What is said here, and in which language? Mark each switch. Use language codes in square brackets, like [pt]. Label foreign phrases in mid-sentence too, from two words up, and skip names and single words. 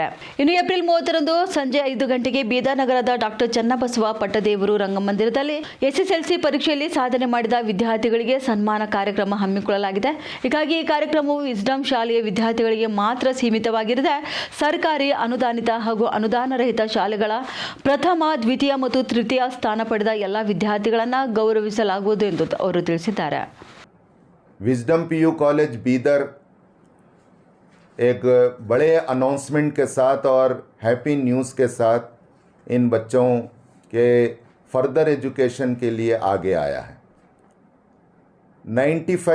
[kn] ಇನ್ನು ಏಪ್ರಿಲ್ 30ರಂದು ಸಂಜೆ 5 ಗಂಟೆಗೆ ಬೀದರ್ ನಗರದ ಡಾಕ್ಟರ್ ಚನ್ನಬಸವ ಪಟ್ಟದೇವರು ರಂಗಮಂದಿರದಲ್ಲಿ ಎಸ್ಎಸ್ಎಲ್ಸಿ ಪರೀಕ್ಷೆಯಲ್ಲಿ ಸಾಧನೆ ಮಾಡಿದ ವಿದ್ಯಾರ್ಥಿಗಳಿಗೆ ಸನ್ಮಾನ ಕಾರ್ಯಕ್ರಮ ಹಮ್ಮಿಕೊಳ್ಳಲಾಗಿದೆ. ಹೀಗಾಗಿ ಈ ಕಾರ್ಯಕ್ರಮವು ವಿಸ್ಡಮ್ ಶಾಲೆಯ ವಿದ್ಯಾರ್ಥಿಗಳಿಗೆ ಮಾತ್ರ ಸೀಮಿತವಾಗಿರದೆ ಸರ್ಕಾರಿ ಅನುದಾನಿತ ಹಾಗೂ ಅನುದಾನ ರಹಿತ ಶಾಲೆಗಳ ಪ್ರಥಮ, ದ್ವಿತೀಯ ಮತ್ತು ತೃತೀಯ ಸ್ಥಾನ ಪಡೆದ ಎಲ್ಲ ವಿದ್ಯಾರ್ಥಿಗಳನ್ನು ಗೌರವಿಸಲಾಗುವುದು ಎಂದು ಅವರು ತಿಳಿಸಿದ್ದಾರೆ. [hi] विजडम पीयू कॉलेज बीदर एक बड़े अनाउंसमेंट के साथ और [en] happy news [hi] के साथ इन बच्चों के [en] further education [hi] के लिए आगे आया है.